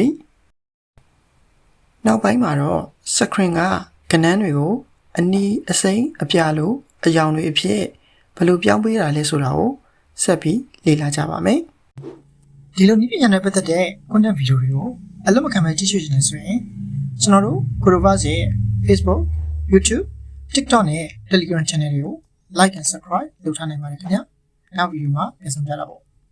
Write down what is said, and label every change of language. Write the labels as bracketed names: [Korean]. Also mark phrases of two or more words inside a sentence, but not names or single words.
[Burmese] ။နောက်ပိုင်းမှာတော့ screen ကကဏ္ဍတွေကိုအနီးအစိမ်းအပြာလိုအယောင်တွေအဖြစ်ဘယ်လိုပြောင်းပေးတာလဲဆိုတာကိုဆက်ပြီးလေ့လာကြပါမယ်။ဒီလိုနည်းပညာနဲ့ပတ်သက်တဲ့ [English] content video [Burmese] တွေကိုအလွတ်မခံပဲကြည့်ရှုနေဆိုရင်ကျွန်တော်တို့ Codeverse ရဲ့ Facebook, YouTube, TikTok နဲ့ Telegram channel တွေကို [English] like and subscribe [Burmese] လုပ်ထားနိုင်ပါတယ်ခင်ဗျာ။နောက်ဗီဒီယိုမှာပြန်ဆောင်ကြတာပေါ့